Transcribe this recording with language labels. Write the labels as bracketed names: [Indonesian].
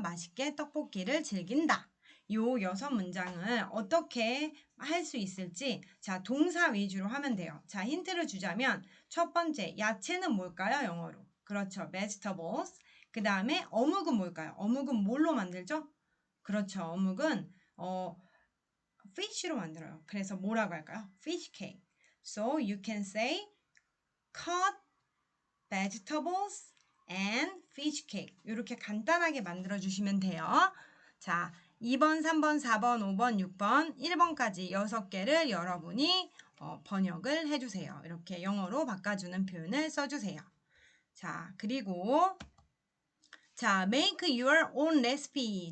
[Korean] 맛있게 떡볶이를 즐긴다. 요 6문장을 어떻게 할 수 있을지 자, 동사 위주로 하면 돼요. 자, 힌트를 주자면 첫 번째, 야채는 뭘까요? 영어로. 그렇죠. vegetables. 그 다음에 어묵은 뭘까요? 어묵은 뭘로 만들죠? 그렇죠. 어묵은 fish로 만들어요. 그래서 뭐라고 할까요? fish cake. [English] So you can say cut vegetables and fish cake. [Korean] 이렇게 간단하게 만들어 주시면 돼요. 자, 2번, 3번, 4번, 5번, 6번, 1번까지 6개를 여러분이 번역을 해주세요. 이렇게 영어로 바꿔주는 표현을 써주세요. 자, 그리고 [English] 자, make your own recipe.